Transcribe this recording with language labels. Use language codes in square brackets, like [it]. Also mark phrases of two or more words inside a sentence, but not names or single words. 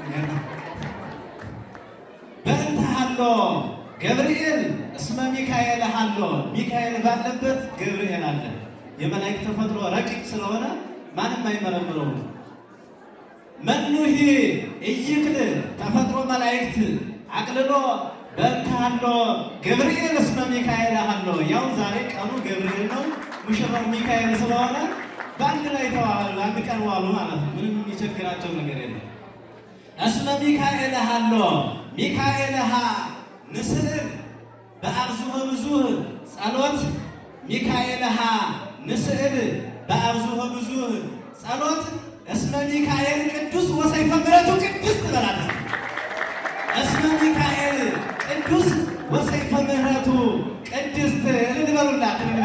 [gez] በእንተ ሀሎ ገብርኤል እስመ ሚካኤል ሀሎ። [am] ሚካኤል ባለበት ገብርኤል አለ። የመላእክት ተፈጥሮ ረቂቅ ስለሆነ ማንም አይመረምረውም። [gez] መኑሂ ኢይክል ተፈጥሮ መላእክት አቅልሎ በእንተ ሀሎ ገብርኤል እስመ ሚካኤል ሀሎ። [am] ያው ዛሬ ቀኑ ገብርኤል ነው፣ ሙሽራው ሚካኤል ስለሆነ በአንድ ላይ ተዋሉ፣ አንድ ቀን ዋሉ ማለት ነው። ምንም የሚቸግራቸው ነገር የለም። [gez] እስመ ሚካኤል ሀሎ ሚካኤል ሀ ንስዕር በአብዝሖ ብዙኅ ጸሎት ሚካኤል ሀ ንስዕር በአብዝሖ ብዙኅ ጸሎት እስመ ሚካኤል ቅዱስ ወሰይፈ ምሕረቱ ቅዱስ ትበላለች። እስመ ሚካኤል ቅዱስ ወሰይፈ ምሕረቱ ቅድስት ልንበሉላት